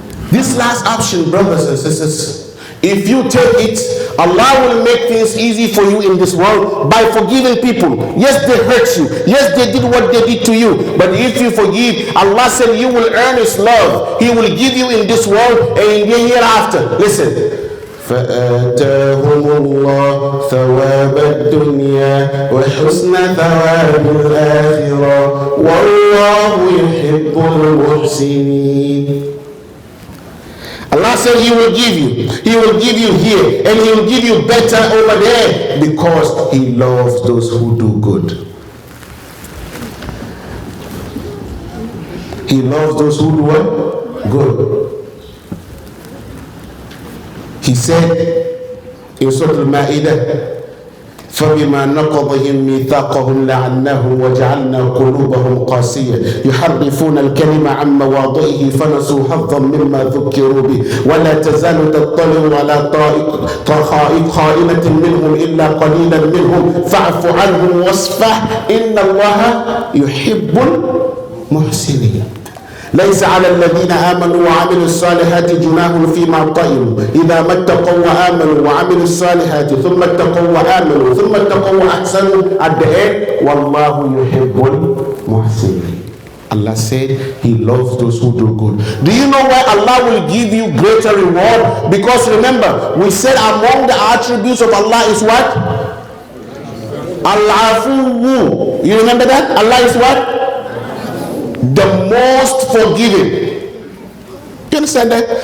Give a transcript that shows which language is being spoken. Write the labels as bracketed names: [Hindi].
[English] This last option, brothers and sisters, if you take it, Allah will make things easy for you in this world by forgiving people. Yes, they hurt you. Yes, they did what they did to you. But if you forgive, Allah said you will earn His love. He will give you in this world and in the hereafter. Listen. [Arabic] فآتاهم الله ثواب الدنيا وحسن ثواب الآخرة والله يحب المحسنين. [English] Allah said He will give you. He will give you here and He will give you better over there because He loves those who do good. He loves those who do what? Good. [Arabic] He said in Surah Al-Ma'idah, فبما نقضهم ميثاقهم لعناهم وجعلنا قلوبهم قاسية يحرفون الكلمة عن مواضعه فنسوا حظا مما ذكروا به ولا تزال تطلع على خائنة منهم إلا قليلا منهم فاعف عنهم واصفح إن الله يحب المحسنين. ليس على الذين آمنوا وعملوا الصالحات جناح فيما طئموا إذا ما اتقوا وآمنوا وعملوا الصالحات ثم اتقوا وآمنوا ثم اتقوا وأحسنوا [English] at the end [Arabic] والله يحب المحسنين. [English] Allah said He loves those who do good. Do you know why Allah will give you greater reward? Because remember, we said among the attributes of Allah is what? Al-Afu. You remember that? Allah is what? The most forgiving. You understand that?